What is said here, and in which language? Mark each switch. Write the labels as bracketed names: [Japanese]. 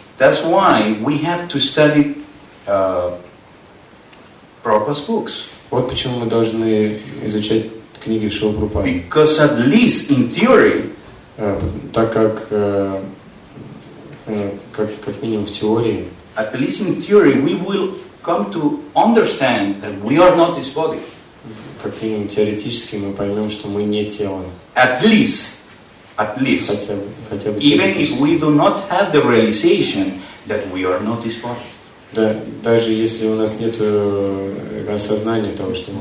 [English] That's why we have to study Prabhupada's books. [Russian] Вот почему мы должны изучать книги Шрила Прабхупады. [English] Because at least in theory, [Russian] так как минимум в теории, [English] at least in theory, we will come to understand that we are not this body. [Russian] Как минимум теоретически мы поймем, что мы не тело. [English] At least. [Russian] Хотя бы [English] even if we do not have the realization that we are not this body. [Russian] Да, даже если у нас нет осознания того, что мы...